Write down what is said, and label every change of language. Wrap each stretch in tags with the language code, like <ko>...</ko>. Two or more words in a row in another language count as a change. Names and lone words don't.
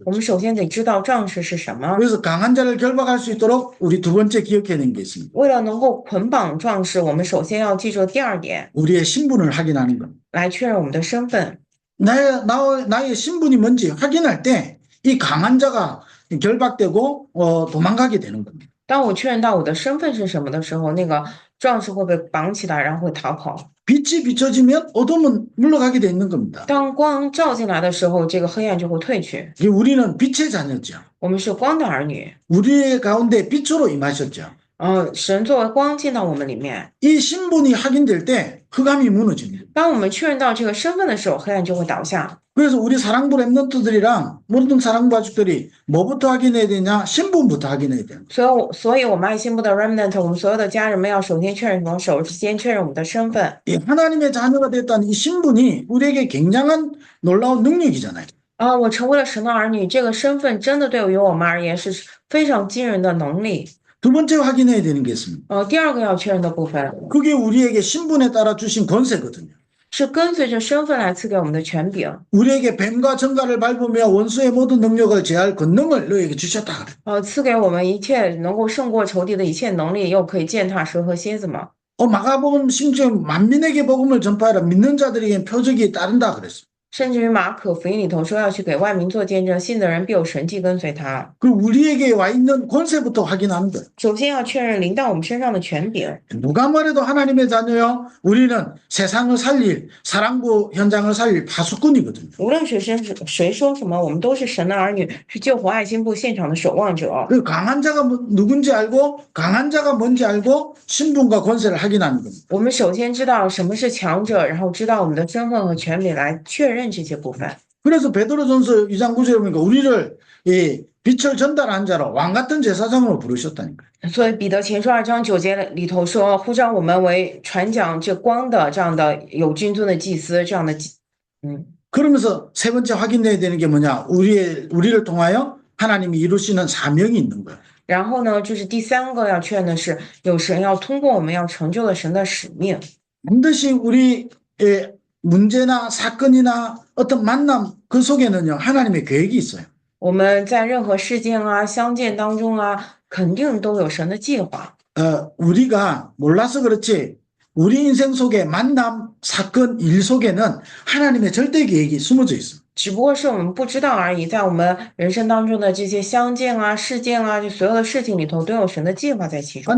<zh>我</zh> <ko>거예요.</ko> <zh>们首先得知道壮士是什么。</zh> <ko>그래서 강한 자를 결박할 수 있도록 우리 두 번째 기억해야 되는 게 있습니다.</ko> <zh>为了能够捆绑壮士，我们首先要记住第二点，</zh> <ko>우리의 신분을 확인하는 겁니다.</ko> <zh>来确认我们的身份。</zh> <ko>나의 신분이 뭔지 확인할 때 이 강한 자가 결박되고 도망가게 되는 겁니다.</ko> <zh>当我确认到我的身份是什么的时候，那个壮士会被绑起来，然后会逃跑。</zh> <ko>빛이 비춰지면 어둠은 물러가게 돼 있는 겁니다.</ko> <zh>当光照进来的时候，这个黑暗就会退去。</zh> <ko>우리는 빛의 자녀죠.</ko> <zh>我们是光的儿女，</zh> <ko>우리의 가운데 빛으로 임하셨죠.</ko> <zh>神作为光进到我们里面。</zh> <ko>이 신분이 확인될 때 흑암이 무너집니다.</ko> <zh>当我们确认到这个身份的时候，黑暗就会倒下。</zh> <ko>그래서 우리 사랑부 랩런트들이랑 모든 사랑부 가족들이 뭐부터 확인해야 되냐? 신분부터 확인해야 돼요.</ko> <zh>所以我们爱心部的 remnant， 我们所有的家人们要首先确認什么？首先确认我们的身份。</zh> <ko>하나님의 자녀가 됐다는 이 신분이 우리에게 굉장한 놀라운 능력이잖아요.</ko> <zh>我成为了神的儿女，这个身份真的对于我们而言是非常惊人的能力。</zh> <ko>두 번째 확인해야 되는 게 있습니다.</ko> <zh>第二个要确认的部分</zh> <ko>그게 우리에게 신분에 따라 주신 권세거든요.</ko> <zh>是跟随着身份来赐给我们的权柄。</zh> <ko>우리에게 뱀과 정갈을 밟으며 원수의 모든 능력을 제할 권능을 너에게 주셨다 그래.</ko> <zh>赐给我们一切能够胜过仇敌的一切能力，又可以践踏蛇和蝎子嘛。</zh> <ko>마가복음 심지어 만민에게 복음을 전파하라 믿는 자들에게 표적이 따른다 그랬어.</ko> <zh>甚至于马可福音里头说要去给万民做见证，信的人必有神迹跟随他。</zh> <ko>그 우리에게 와 있는 권세부터 확인하는 거예요.</ko> <zh>首先要确认临到我们身上的权柄。</zh> <ko>누가 뭐래도 하나님의 자녀요. 우리는 세상을 살릴 사랑부 현장을 살릴 파수꾼이거든요.</ko> <zh>无论谁说什么，我们都是神的儿女，是救活爱心部现场的守望者。</zh> <ko>그 강한 자가 누군지 알고 강한 자가 뭔지 알고 신분과 권세를 확인하는 겁니다.</ko> <zh>我们首先知道什么是强者，然后知道我们的身份和权柄来确认这些部分。</zh> <ko>그래서 베드로전서 2장 9절에 보니까 우리를 이 빛을 전달한 자로 왕 같은 제사장으로 부르셨다니까요.</ko> <zh>所以彼得前书2章9节里头说，呼召我们为传讲这光的这样的有君尊的祭司，这样的</zh> <ko>그러면서 세 번째 확인해야 되는 게 뭐냐? 우리를 통하여 하나님이 이루시는 사명이 있는 거예요.</ko> <zh>然后呢，就是第三个要确认的是，有神要通过我们要成就了神的使命。</zh> <ko>반드시 우리의 문제나 사건이나 어떤 만남 그 속에는요 하나님의 계획이 있어요.</ko> <zh>我们在任何事件啊、相见当中啊，肯定都有神的计划。</zh> <ko>우리가 몰라서 그렇지 우리 인생 속에 만남, 사건, 일 속에는 하나님의 절대 계획이 숨어져 있습니다.</ko> <zh>只不过是我们不知道而已，在我们人生当中的这些相见啊、事件啊，就所有的事情里头都有神的计划在其中。</zh>